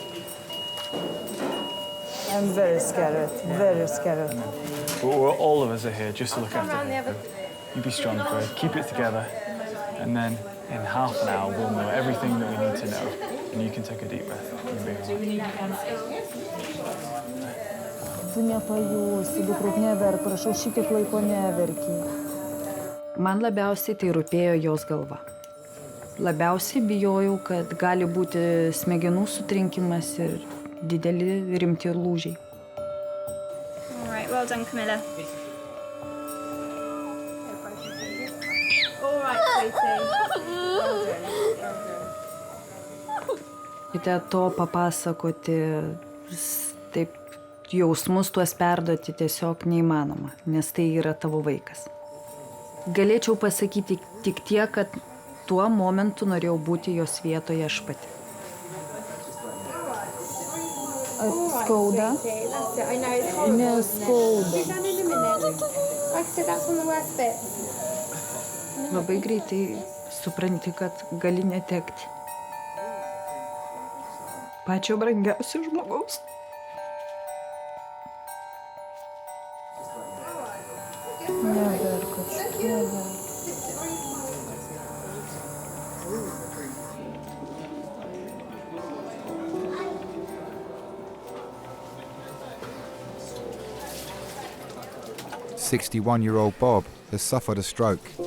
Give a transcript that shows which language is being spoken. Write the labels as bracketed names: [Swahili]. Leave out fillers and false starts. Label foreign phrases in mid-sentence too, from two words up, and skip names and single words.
[English] I'm very scared, very scared. All of us are here just to look after her. You be strong, Fred. Keep it together. And then in half an hour, we'll know everything that we need to know. And you can take a deep breath. You'll be all right. [Lithuanian] Tu nepajusi, dukruk neverk, prašau, šitiek laiko neverki. Man labiausiai tai rūpėjo jos galva. Labiausiai bijojau, kad gali būti smegenų sutrinkimas ir dideli rimti lūžiai. [English] All right, well done, Camilla. All right, sweetie. [Lithuanian] Kite to papasakoti, taip jausmus tuos perduoti tiesiog neįmanoma, nes tai yra tavo vaikas. Galėčiau pasakyti tik tiek, kad tuo momentu norėjau būti jos vietoje aš pati. Skauda? Neskauda. Labai greitai supranti, kad gali netekti pačio brangiausio žmogaus. Neverk, neverk. [English] "61-year-old Bob has suffered a stroke.